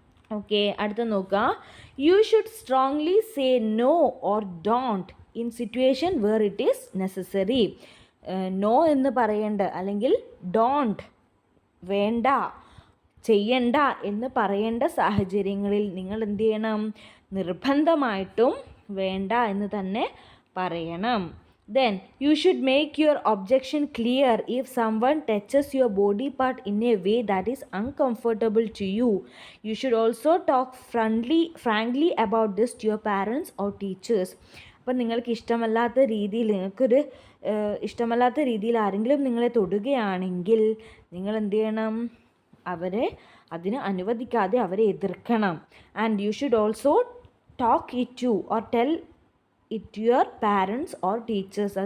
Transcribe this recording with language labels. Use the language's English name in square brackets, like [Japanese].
[English] okay, [Malayalam] അടുത്ത നോക്കാം, [English] You should strongly say no or don't in situation where it is necessary. [Malayalam] No എന്ന് പറയേണ്ട അല്ലെങ്കിൽ ഡോണ്ട് വേണ്ട ചെയ്യണ്ട എന്ന് പറയേണ്ട സാഹചര്യങ്ങളിൽ നിങ്ങൾ എന്ത് ചെയ്യണം, നിർബന്ധമായിട്ടും വേണ്ട എന്ന് തന്നെ പറയണം. [English] Then you should make your objection clear if someone touches your body part in a way that is uncomfortable to you. You should also talk frankly about this to your parents or teachers. [Malayalam] അപ്പം നിങ്ങൾക്ക് ഇഷ്ടമല്ലാത്ത രീതിയിൽ ഇഷ്ടമല്ലാത്ത രീതിയിൽ ആരെങ്കിലും നിങ്ങളെ തൊടുകയാണെങ്കിൽ നിങ്ങൾ എന്ത് ചെയ്യണം, അവരെ അതിന് അനുവദിക്കാതെ അവരെ എതിർക്കണം. [English] And you should also talk it to or tell it your parents or teachers.